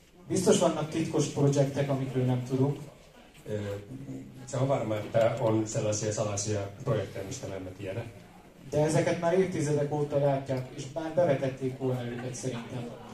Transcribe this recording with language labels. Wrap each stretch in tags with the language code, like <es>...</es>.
<hu>Biztos vannak titkos projektek, amikről nem tudunk.</hu> <fi>Se on varma, että on sellaisia salaisia projekteja, mistä me emme tiedä.</fi> <hu>De ezeket már évtizedek óta látják, és már bevetették volna őket szerintem.</hu>